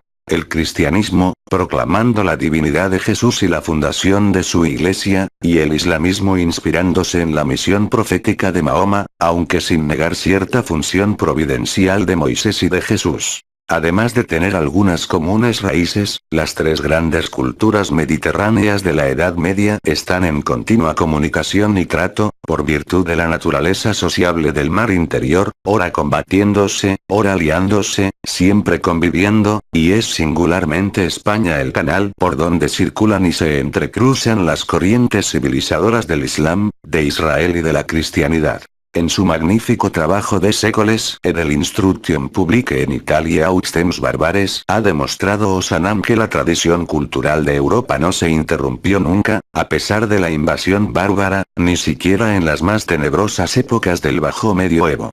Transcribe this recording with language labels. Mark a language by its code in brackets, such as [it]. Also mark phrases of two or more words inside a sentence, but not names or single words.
[es] El cristianismo, proclamando la divinidad de Jesús y la fundación de su iglesia, y el islamismo inspirándose en la misión profética de Mahoma, aunque sin negar cierta función providencial de Moisés y de Jesús. Además de tener algunas comunes raíces, las tres grandes culturas mediterráneas de la Edad Media están en continua comunicación y trato, por virtud de la naturaleza sociable del mar interior, ora combatiéndose, ora aliándose, siempre conviviendo, y es singularmente España el canal por donde circulan y se entrecruzan las corrientes civilizadoras del Islam, de Israel y de la cristianidad. En su magnífico trabajo de séculos, del Instruction Publique en Italia Austems Barbares, ha demostrado Ozanam que la tradición cultural de Europa no se interrumpió nunca, a pesar de la invasión bárbara, ni siquiera en las más tenebrosas épocas del Bajo Medioevo.